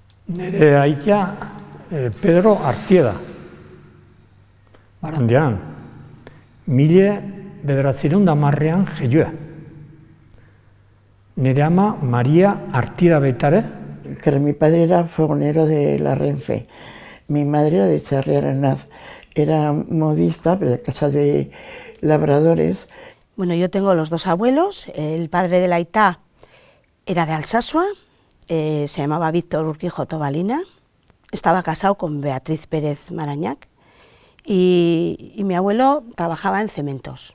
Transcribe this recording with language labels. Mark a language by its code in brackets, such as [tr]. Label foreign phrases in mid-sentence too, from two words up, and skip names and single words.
[eu] Nire aita Pedro Artieda, Barandiaran, 1910 jaioa. Nire ama María Artieda Betare. [es] Mi padre era fogonero de la Renfe, mi madre era de Charri-Aranaz, era modista, pero de casa de labradores. Bueno, yo tengo los dos abuelos, el padre de la Aitá era de Alsasua, se llamaba Víctor Urquijo Tobalina, estaba casado con Beatriz Pérez Marañac y mi abuelo trabajaba en cementos.